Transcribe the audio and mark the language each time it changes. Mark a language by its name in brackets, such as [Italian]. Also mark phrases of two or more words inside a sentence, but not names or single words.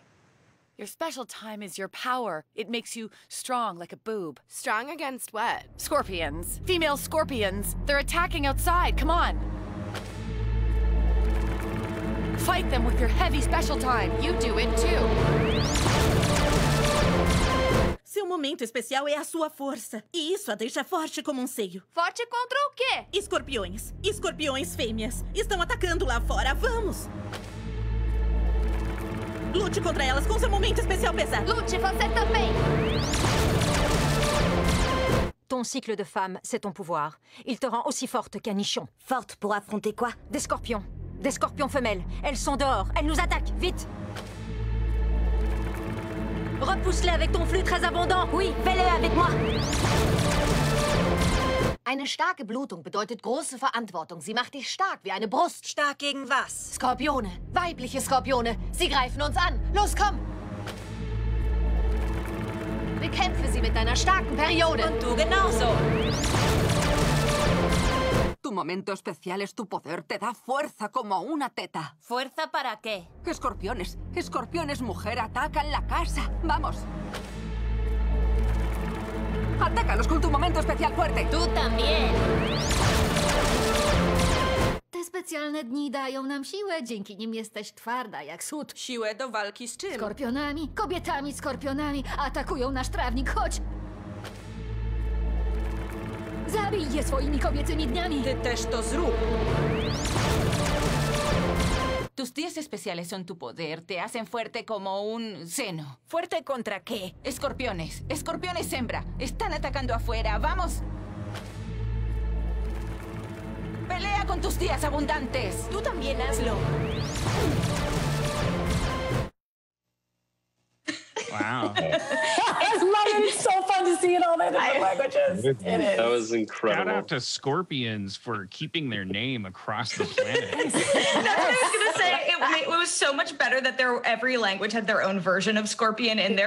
[English] Your special time is your power. It makes you strong like a boob. Strong against what? Scorpions. Female scorpions. They're attacking outside. Come on. Fight them with your heavy special time. You do it too. [Portuguese] Seu momento especial é a sua força. E isso a deixa forte como seio. Forte contra o quê? Escorpiões. Escorpiões fêmeas. Estão atacando lá fora. Vamos! Lute contra elas com seu momento especial pesado. Lute você também! [French] Ton cycle de femme, c'est ton pouvoir. Il te rend aussi forte qu'un nichon. Forte pour affronter quoi? Des scorpions. Des scorpions femelles. Elles sont dehors. Elles nous attaquent. Vite! Repousse-les avec ton flux très abondant. Oui, fais-le avec moi. [German] Eine starke Blutung bedeutet große Verantwortung. Sie macht dich stark wie eine Brust. Stark gegen was? Skorpione. Weibliche Skorpione. Sie greifen uns an. Los, komm! Bekämpfe sie mit deiner starken Periode. Und du genauso. [Spanish] Tu momento especial es tu poder. Te da fuerza como una teta. ¿Fuerza para qué? Escorpiones. Escorpiones, mujer, atacan la casa. Vamos. Atácalos con tu momento especial fuerte. Tú también. [Polish] Te specjalne dni dają nam siłę, dzięki nim jesteś twarda jak sód. Siłę do walki z czym? Skorpionami, kobietami skorpionami atakują nasz trawnik, chodź! Zabij je swoimi kobiecymi dniami. Ty też to zrób. [Spanish] Tus días especiales son tu poder. Te hacen fuerte como un seno. ¿Fuerte contra qué? Escorpiones. Escorpiones hembra. Están atacando afuera. ¡Vamos! ¡Pelea con tus días abundantes! Tú también hazlo. [English] Wow. I love it. It's so fun to see in all the different languages. It is. That was incredible. Shout out to scorpions for keeping their name across the planet. That's what I was going to say. It was so much better that every language had their own version of scorpion in there.